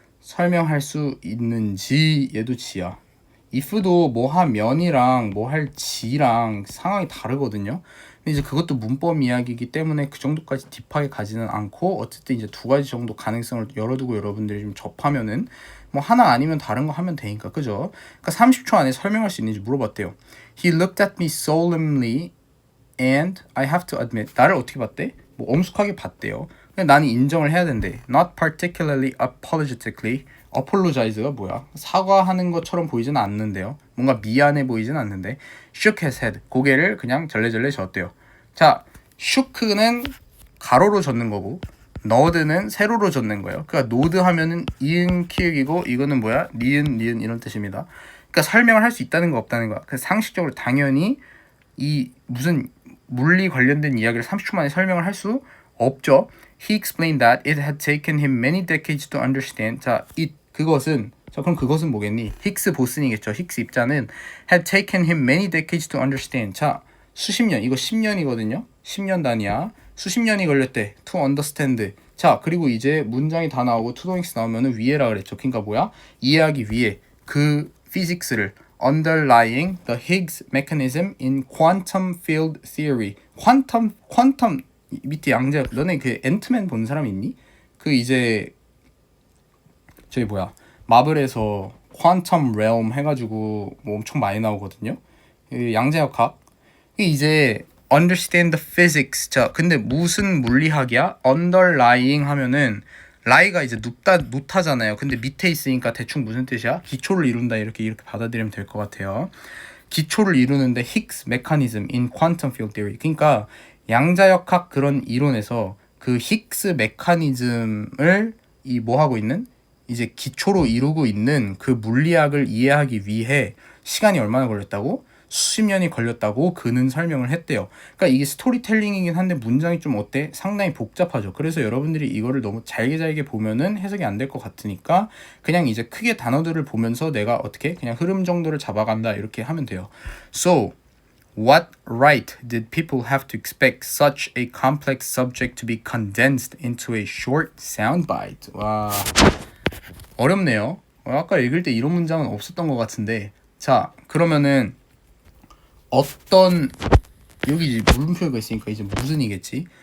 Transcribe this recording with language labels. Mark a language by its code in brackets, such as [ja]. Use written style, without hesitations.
[ko] 설명할 수 있는지 얘도 G야. if도 뭐 하면이랑 뭐 할 지랑 상황이 다르거든요. 근데 이제 그것도 문법 이야기이기 때문에 그 정도까지 딥하게 가지는 않고, 어쨌든 이제 두 가지 정도 가능성을 열어두고 여러분들이 좀 접하면은 뭐 하나 아니면 다른 거 하면 되니까, 그죠? 그러니까 30초 안에 설명할 수 있는지 물어봤대요. [en] He looked at me solemnly and I have to admit. [ko] 나를 어떻게 봤대? 뭐 엄숙하게 봤대요. 근데 나는 인정을 해야 된대. [en] Not particularly apologetically. [ko] apologize가 뭐야? 사과하는 것처럼 보이지는 않는데요. 뭔가 미안해 보이지는 않는데. [en] shook his head. [ko] 고개를 그냥 절레절레 젓대요. 자, shook는 가로로 젓는 거고, 너드는 세로로 젓는 거예요. 그러니까 노드 하면은 이응 키읔이고, 이거는 뭐야? 니은 이런 뜻입니다. 그러니까 설명을 할 수 있다는 거 없다는 거야. 그래서 상식적으로 당연히 이 무슨 물리 관련된 이야기를 30초 만에 설명을 할 수 없죠. [en] He explained that it had taken him many decades to understand. [ko] 자, 그럼 그것은 뭐겠니? 히그스 보슨이겠죠. 히그스 입자는 [en] had taken him many decades to understand. [ko] 자, 수십 년, 이거 10년이거든요. 10년 단위야. 수십 년이 걸렸대. [en] to understand. [ko] 자, 그리고 이제 문장이 다 나오고 to doings 나오면은 위에라 그랬죠. 그러니까 뭐야? 이해하기 위해 그 피직스를 [en] underlying the Higgs mechanism in quantum field theory. [ko] 퀀텀 밑에 양자, 너네 그 앤트맨 본 사람 있니? 그 이제 저기 뭐야, 마블에서 퀀텀 레엄 해가지고 뭐 엄청 많이 나오거든요. 그 양자역학. 이제 [en] understand the physics. [ko] 자, 근데 무슨 물리학이야? underlying 하면은 라이가 이제 눕다잖아요. 근데 밑에 있으니까 대충 무슨 뜻이야? 기초를 이룬다, 이렇게 받아들이면 될 것 같아요. 기초를 이루는데 [en] Higgs mechanism in quantum field theory. [ko] 그러니까 양자역학 그런 이론에서 그 힉스 메커니즘을 이 뭐 하고 있는 이제 기초로 이루고 있는 그 물리학을 이해하기 위해 시간이 얼마나 걸렸다고? 수십 년이 걸렸다고 그는 설명을 했대요. 그러니까 이게 스토리텔링이긴 한데 문장이 좀 어때? 상당히 복잡하죠. 그래서 여러분들이 이거를 너무 잘게 보면은 해석이 안 될 것 같으니까 그냥 이제 크게 단어들을 보면서 내가 어떻게 그냥 흐름 정도를 잡아간다 이렇게 하면 돼요. [en] So what right did people have to expect such a complex subject to be condensed into a short soundbite? [ko] 와, 어렵네요. 아까 읽을 때 이런 문장은 없었던 것 같은데. 자, 그러면은 어떤 여기 이제 물음표가 있으니까 이제 무슨이겠지?